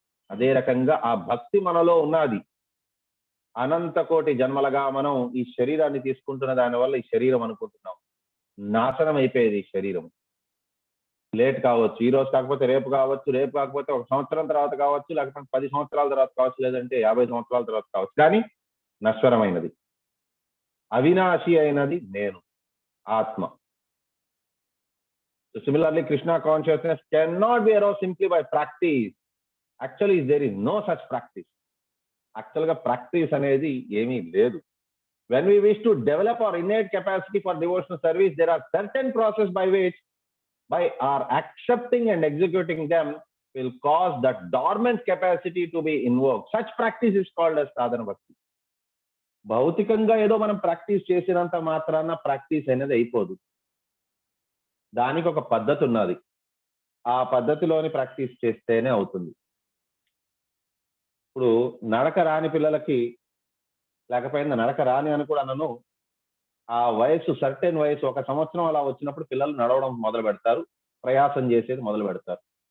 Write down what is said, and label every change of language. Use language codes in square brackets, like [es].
[te] అదే రకంగా ఆ భక్తి మనలో ఉన్నది. అనంత కోటి జన్మలుగా మనం ఈ శరీరాన్ని తీసుకుంటున్న దానివల్ల ఈ శరీరం అనుకుంటున్నాం, నాశనం అయిపోయేది ఈ శరీరం. లేట్ కావచ్చు, ఈ రోజు కాకపోతే రేపు కావచ్చు, రేపు కాకపోతే 1 సంవత్సరం తర్వాత కావచ్చు, లేకపోతే 10 సంవత్సరాల తర్వాత కావచ్చు, లేదంటే 50 సంవత్సరాల తర్వాత కావచ్చు. కానీ నశ్వరమైనది, అవినాశి అయినది నేను, ఆత్మ. [en] So similarly, Krishna consciousness cannot be aroused simply by practice. Actually, there is no such practice. Actually, practice [te] అనేది ఏమీ లేదు. [en] When we wish to develop our innate capacity for devotional service, there are certain processes by which, by our accepting and executing them, will cause that dormant capacity to be invoked. Such practice is called as sadhana bhakti. [te] భౌతికంగా ఏదో మనం practice చేసినంత మాత్రాన practice అనేది అయిపోదు. దానికి ఒక పద్ధతి ఉన్నది. ఆ పద్ధతిలోని ప్రాక్టీస్ చేస్తేనే అవుతుంది. ఇప్పుడు నడక రాని పిల్లలకి, లేకపోయినా నడక రాని అని కూడా అనను, ఆ వయసు సర్టెన్ వయసు 1 సంవత్సరం అలా వచ్చినప్పుడు పిల్లలు నడవడం మొదలు పెడతారు, ప్రయాసం చేసేది మొదలు పెడతారు.